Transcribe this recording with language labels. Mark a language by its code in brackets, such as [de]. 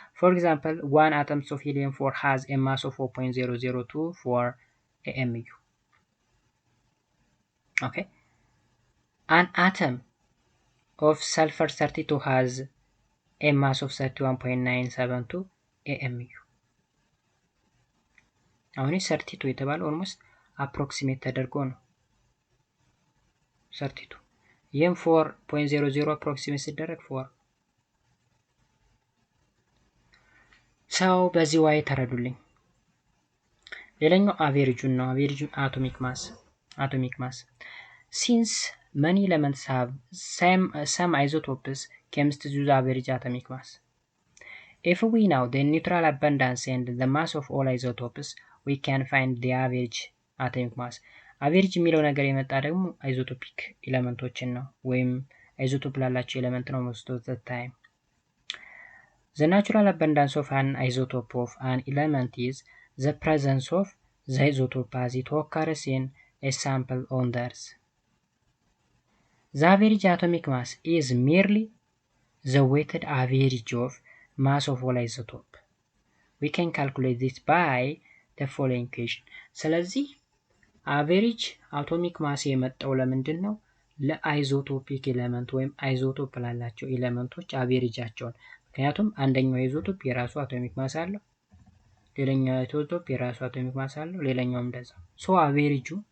[en] For example, one atom of helium-4 has a mass of 4.0024 AMU. Okay. An atom of sulfur 32 has a mass of 31.972 AMU. [am] አሁን 32 የተባለ ኦልሞስት አፕሮክሲሜት ተደርጎ ነው 32 ይሄም 4.00 አፕሮክሲሜት ሲደረግ 4 ሰው በዚህ ዋይ ተረዱልኝ። ሌላኛው አቬሬጁን ነው አቬሬጁ [en] atomic mass since many elements have some isotopes chemists use average atomic mass. If we know the neutral abundance and the mass of all isotopes, we can find the average atomic mass. [am] አቬሬጅ የሚለው ነገር የመጣ ደግሞ አይዞቶፒክ ኤሌመንቶችን ነው ወይም አይዞቶፕ ላላቸው ኤሌመንት ነው [en] most of the time. The natural abundance of an isotope of an element is the presence of the isotope as it occurs in a sample on the Earth. The average atomic mass is merely the weighted average of mass of all isotope. We can calculate this by the following equation. [am] ስለዚህ አቬሬጅ አቶሚክ ማስ የመጣው ለምንድን ነው ለአይዞቶፒክ ኤሌመንት ወይም አይዞቶፕ ላላቸው ኤሌመንቶች አቬሬጃቸውን ምክንያቱም አንደኛው አይዞቶፕ የራሱ አቶሚክ ማስ አለው ሌላኛው አይዞቶፕ የራሱ አቶሚክ ማስ አለው ሌላኛው እንደዛ ሶ አቬሬጁ